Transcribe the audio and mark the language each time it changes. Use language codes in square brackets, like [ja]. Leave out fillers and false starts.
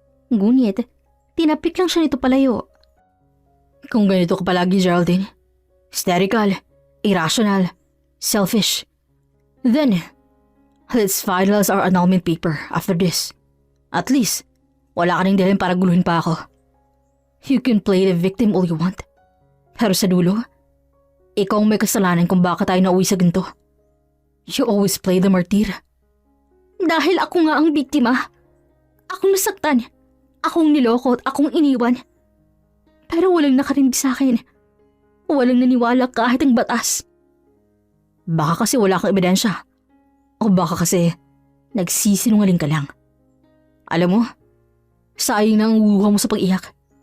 [tl] Ngunit, tinapik lang siya nito palayo. Kung ganito ka palagi, [en] Geraldine, hysterical, irrational, selfish, then, let's finalize our annulment paper after this. [tl] At least, wala ka nang dahilan para guluhin pa ako. [en] You can play the victim all you want. [tl] Pero sa dulo, ikaw ang may kasalanan kung bakit tayo nauwi sa ganito. [en] You always play the martyr. [tl] Dahil ako nga ang biktima. Akong nasaktan. Akong niloko at akong iniwan. Pero walang nakarinig sa akin. Walang naniwala kahit ang batas. Baka kasi wala kang ebidensya. O baka kasi nagsisinungaling ka lang. Alam mo, sayang na ang luha mo sa pag-iyak.